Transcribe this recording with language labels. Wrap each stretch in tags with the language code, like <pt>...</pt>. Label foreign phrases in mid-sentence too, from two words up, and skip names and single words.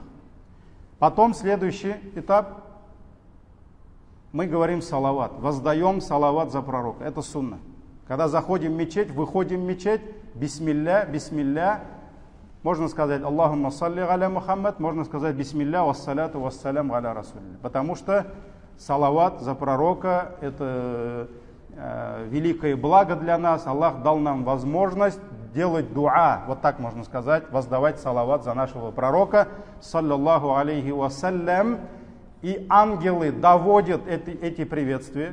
<ru>Потом следующий этап. Мы говорим салават. Воздаем салават за пророка. Это сунна. Когда заходим в мечеть, выходим в мечеть.</ru> <ar>بسم الله، بسم الله.</ar> <ru>Можно сказать</ru> <ar>اللهم صل على محمد.</ar> <ru>Можно сказать</ru> <ar>بسم الله والصلاة والسلام على رسول الله.</ar> <ru>Потому что салават за пророка – это великое благо для нас. Аллах дал нам возможность делать дуа, вот так можно сказать, воздавать салават за нашего пророка,</ru> <ar>صلى الله عليه وسلم.</ar> <ru>И ангелы доводят эти приветствия.</ru>